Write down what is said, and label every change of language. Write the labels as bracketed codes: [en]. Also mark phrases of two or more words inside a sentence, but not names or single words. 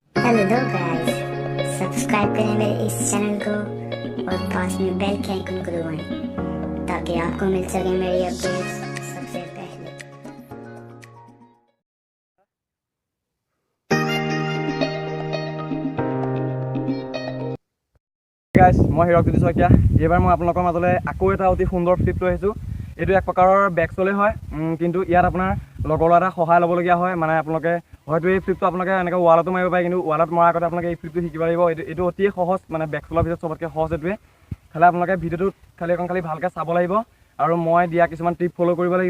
[en] hello guys, [hi] सब्सक्राइब करें मेरे इस चैनल को और पास में बेल के आइकन को दबाएं ताकि आपको मिल सके मेरी अपडेट्स सबसे पहले। [as] गाइस মই হিৰকজ্যোতি শইকীয়া এইবাৰ মই আপোনালোকৰ মাজলৈ আকৌ এটা অতি সুন্দৰ ফ্লিপ লৈ আহিছোঁ। এইটো এক প্ৰকাৰৰ বেকচলে হয়, কিন্তু ইয়াত আপোনাৰ লগৰ এটা সহায় ল'বলগীয়া হয়। মানে আপোনালোকে হয়তো এই ফ্লিপটো আপোনালোকে এনেকৈ ৱালতো মাৰিব পাৰে, কিন্তু ৱালত মৰাৰ আগতে আপোনালোকে এই ফ্লিপটো শিকিব লাগিব। এইটো অতি সহজ, মানে বেকচলৰ ভিতৰত চবতকৈ সহজ এইটোৱে। খালি আপোনালোকে ভিডিঅ'টোত খালি ভালকৈ চাব লাগিব আৰু মই দিয়া কিছুমান টিপ ফ'ল' কৰিব লাগিব।